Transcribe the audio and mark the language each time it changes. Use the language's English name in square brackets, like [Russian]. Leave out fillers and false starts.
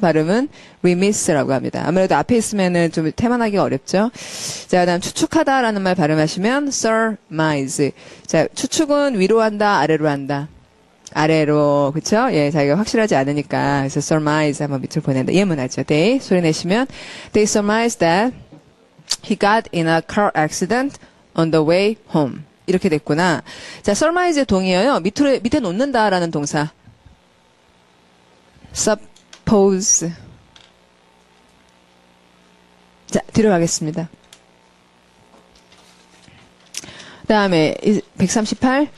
[Korean] 발음은 remiss라고 합니다. 아무래도 앞에 있으면은 좀 태만하기가 어렵죠? 자, 그 다음 추측하다라는 말 발음하시면 surmise. 자, 추측은 위로 한다, 아래로 한다. 아래로, 그쵸? 예, 자기가 확실하지 않으니까. 그래서 surmise 한번 밑으로 보낸다. 예문하죠. [English] They, [Korean] 소리 내시면 [English] They surmised that he got in a car accident on the way home. [Korean] 이렇게 됐구나. 자, surmise의 동의어요. 밑에 놓는다라는 동사. [English] suppose. [Korean] 자, 뒤로 가겠습니다. 그 다음에 138.